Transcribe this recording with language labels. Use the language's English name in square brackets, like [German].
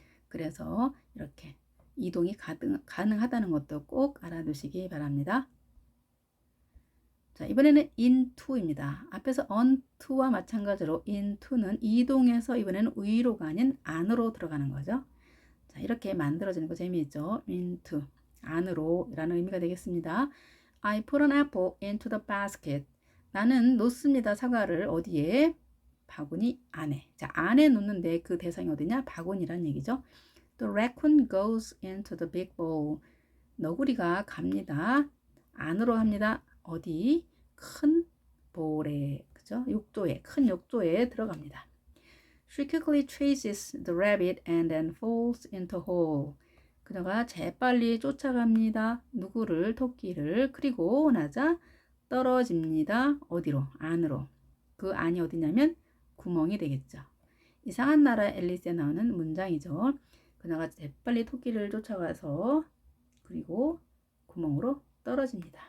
[Korean] 그래서 이렇게 이동이 가능하다는 것도 꼭 알아두시기 바랍니다. 자, 이번에는 into입니다. 앞에서 onto와 마찬가지로 into는 이동해서 이번에는 위로가 아닌 안으로 들어가는 거죠. 자, 이렇게 만들어지는 거 재미있죠? into, 안으로 라는 의미가 되겠습니다. [English] I put an apple into the basket. [Korean] 나는 놓습니다. 사과를 어디에? 바구니 안에. 자, 안에 놓는데 그 대상이 어디냐? 바구니란 얘기죠. [English] The raccoon goes into the big bowl. [Korean] 너구리가 갑니다. 안으로 합니다. 어디? 큰 볼에, 그죠? 욕조에, 큰 욕조에 들어갑니다. [English] She quickly chases the rabbit and then falls into a hole. [Korean] 그녀가 재빨리 쫓아갑니다. 누구를? 토끼를. 그리고 나자 떨어집니다. 어디로? 안으로. 그 안이 어디냐면 구멍이 되겠죠. 이상한 나라 앨리스에 나오는 문장이죠. 그녀가 재빨리 토끼를 쫓아가서 그리고 구멍으로 떨어집니다.